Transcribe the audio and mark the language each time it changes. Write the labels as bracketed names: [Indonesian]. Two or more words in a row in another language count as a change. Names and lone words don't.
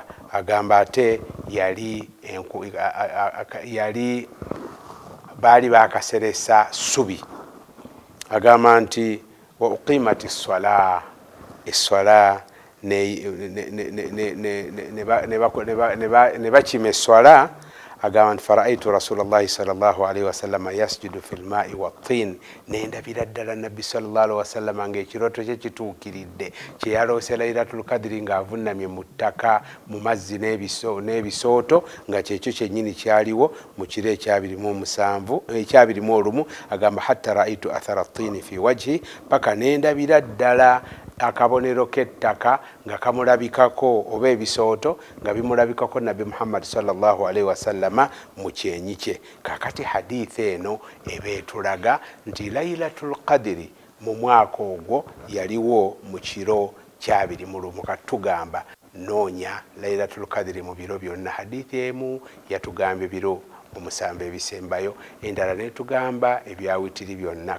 [Ganda] Agamba ate yali baali bakaseresa subi. Agamba nti [Arabic] وأقيمت الصلاة [Ganda] ne bakima eswala. Agamba nti [Arabic] فرأيت رسول الله صلى الله عليه وسلم يسجد في الماء والطين. [Ganda] Nendabira ddala nabbi [Arabic] صلى الله عليه وسلم [Ganda] ng'ekirooto kye kituukiridde kye yaloose [Arabic] ليلة القدر [Ganda] ng'avunnamye mu ttaka mu mazzi n'ebisooto nga kyekyo kyennyini kyaliwo mu kiro ekyabirimu. [Arabic] Agamba حتى رأيت أثر الطين في وجهه. [Ganda] Paka nendabira ddala akabonero k'ettaka nga kamulabikako oba ebisooto nga bimulabikako nabbi Muhammad [Arabic] صلى الله عليه وسلم [Ganda] mu kyenyi kye. Kakati hadithi eno ebeetulaga nti [Arabic] ليلة القدر [Ganda] mu mwaka ogwo yaliwo mu kiro kya 21. Katugamba noonya [Arabic] ليلة القدر [Ganda] mu biro byonna. Hadithi emu yatugamba ebiro 7 ebisembayo, endala netugamba ebyawitiri byonna.